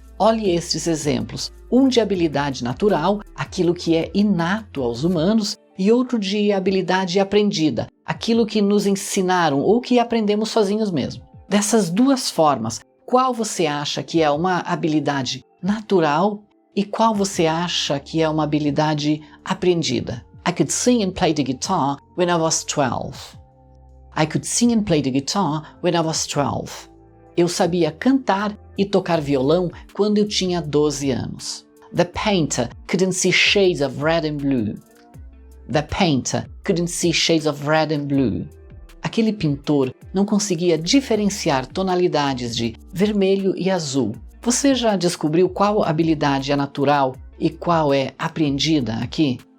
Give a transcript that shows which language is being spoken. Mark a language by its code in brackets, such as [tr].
[pt] Olhe estes exemplos, um de habilidade natural, aquilo que é inato aos humanos, e outro de habilidade aprendida, aquilo que nos ensinaram ou que aprendemos sozinhos mesmo. Dessas duas formas, qual você acha que é uma habilidade natural e qual você acha que é uma habilidade aprendida? [en] I could sing and play the guitar when I was 12. I could sing and play the guitar when I was 12. [pt] Eu sabia cantar e tocar violão quando eu tinha 12 anos. [en] The painter couldn't see shades of red and blue. The painter couldn't see shades of red and blue. [pt] Aquele pintor não conseguia diferenciar tonalidades de vermelho e azul. Você já descobriu qual habilidade é natural e qual é aprendida aqui?